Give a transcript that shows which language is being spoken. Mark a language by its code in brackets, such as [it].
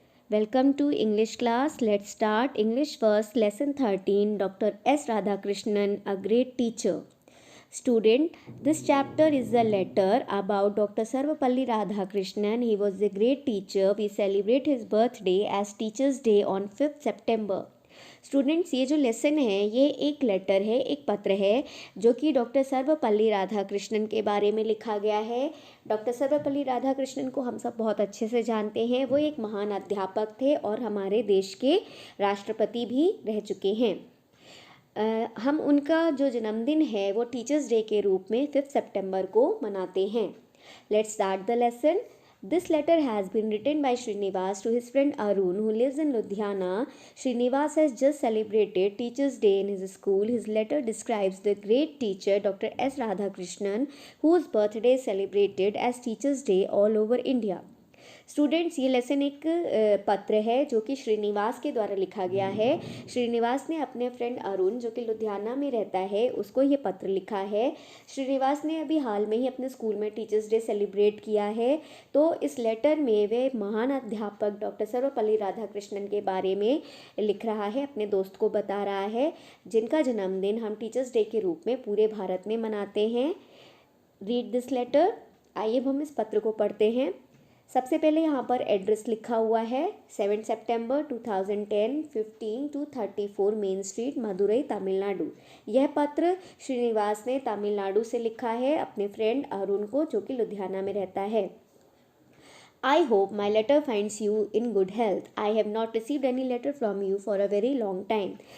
[en] Welcome to English class. Let's start English first, lesson 13. Dr. S. Radhakrishnan, a great teacher. Student, this chapter is a letter about Dr. Sarvapalli Radhakrishnan. He was a great teacher. We celebrate his birthday as Teachers' Day on 5th September. [hi] Students, ये जो lesson है ये एक letter है, एक पत्र है जो कि डॉक्टर सर्वपल्ली राधाकृष्णन के बारे में लिखा गया है। डॉक्टर सर्वपल्ली राधाकृष्णन को हम सब बहुत अच्छे से जानते हैं। वो एक महान अध्यापक थे और हमारे देश के राष्ट्रपति भी रह चुके हैं। हम उनका जो जन्मदिन है वो टीचर्स डे के रूप में 5 सितंबर को मनाते हैं। [en] Let's start the lesson. This letter has been written by Srinivas to his friend Arun, who lives in Ludhiana. Srinivas has just celebrated Teachers' Day in his school. His letter describes the great teacher Dr. S. Radhakrishnan, whose birthday is celebrated as Teachers' Day all over India. [hi] Students, ये lesson एक पत्र है जो कि श्रीनिवास के द्वारा लिखा गया है। श्रीनिवास ने अपने फ्रेंड अरुण जो कि लुधियाना में रहता है उसको ये पत्र लिखा है। श्रीनिवास ने अभी हाल में ही अपने स्कूल में टीचर्स डे सेलिब्रेट किया है। तो इस लेटर में वे महान अध्यापक डॉक्टर सर्वपल्ली राधाकृष्णन के बारे में लिख रहा है, अपने दोस्त को बता रहा है, जिनका जन्मदिन हम टीचर्स डे के रूप में पूरे भारत में मनाते हैं। [en] Read this letter. [hi] आइए हम इस पत्र को पढ़ते हैं। सबसे पहले यहाँ पर एड्रेस लिखा हुआ है 7 सितंबर 2010, 15 to 34 main street, Madurai, Tamil Nadu. यह पत्र श्रीनिवास ने तमिलनाडु से लिखा है अपने फ्रेंड अरुण को जो कि लुधियाना में रहता है। [en] I hope my letter finds you in good health. I have not received any letter from you for a very long time.